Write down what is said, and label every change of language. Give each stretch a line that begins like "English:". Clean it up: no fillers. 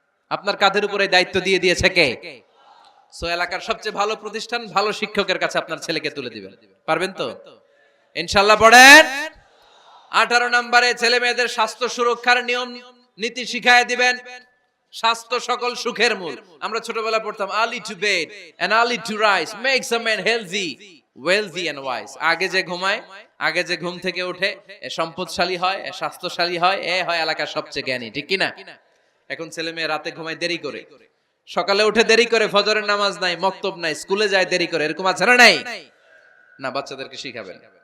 Bangla: আপনার কাঁধের উপরে দায়িত্ব দিয়ে দিয়েছে কে? সো এলাকার সবচেয়ে ভালো প্রতিষ্ঠান, ভালো শিক্ষকের কাছে আপনার ছেলেকে তুলে দিবেন। পারবেন তো? ইনশাআল্লাহ। পড়েন। 18 নম্বরে ছেলে মেয়েদের স্বাস্থ্য সুরক্ষার নিয়ম নীতি শিখায় দিবেন। স্বাস্থ্য সকল সুখের মূল। আমরা ছোটবেলা পড়তাম
English: early to bed and early to rise makes a man healthy, wealthy and wise.
Bangla: আগে যে ঘুমায়, আগে যে ঘুম থেকে ওঠে, এ সম্পদশালী হয়, এ স্বাস্থ্যশালী হয়, এ হয় এলাকার সবচেয়ে জ্ঞানী, ঠিক কি না? এখন ছেলে মেয়ে রাতে ঘুমায় দেরি করে, সকালে উঠে দেরি করে, ফজরের নামাজ নাই, মক্তব নাই, স্কুলে যায় দেরি করে, এরকম আছে না নাই? না, বাচ্চাদেরকে শিখাবেন।